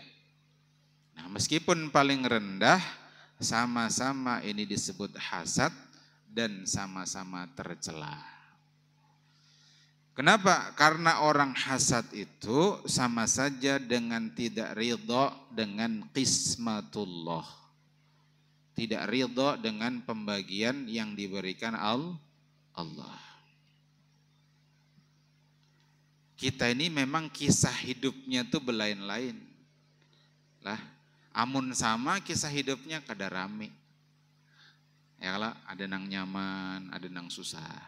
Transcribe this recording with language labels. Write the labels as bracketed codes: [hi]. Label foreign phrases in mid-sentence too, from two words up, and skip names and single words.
[id] Nah, meskipun paling rendah, sama-sama ini disebut hasad dan sama-sama tercela. Kenapa? Karena orang hasad itu sama saja dengan tidak ridho dengan qismatullah. Tidak ridho dengan pembagian yang diberikan Allah. Kita ini memang kisah hidupnya tuh belain-lain. [bjn] Lah, amun sama kisah hidupnya kada rame. Ya kalau ada nang nyaman, ada nang susah.